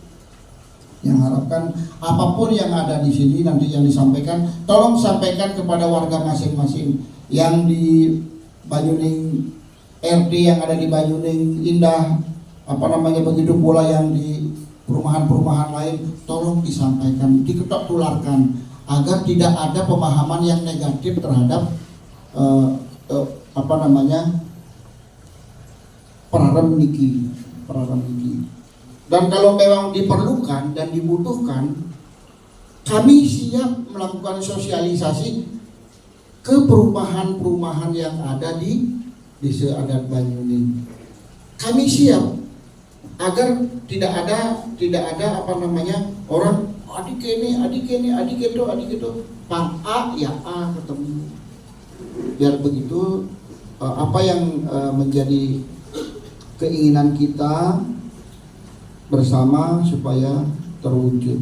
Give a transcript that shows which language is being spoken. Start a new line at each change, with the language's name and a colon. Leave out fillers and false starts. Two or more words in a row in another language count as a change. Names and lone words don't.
Indonesian: Yang harapkan apapun yang ada di sini nanti yang disampaikan, tolong sampaikan kepada warga masing-masing yang di Banyuning RT, yang ada di Banyuning Indah, begitu pula yang di perumahan-perumahan lain, tolong disampaikan, diketok tularkan agar tidak ada pemahaman yang negatif terhadap perarang niki. Dan kalau memang diperlukan dan dibutuhkan, kami siap melakukan sosialisasi ke perumahan-perumahan yang ada di desa adat Banyuning. Kami siap agar tidak ada orang adik itu pang A ya A ketemu. Biar begitu apa yang menjadi keinginan kita bersama supaya terwujud.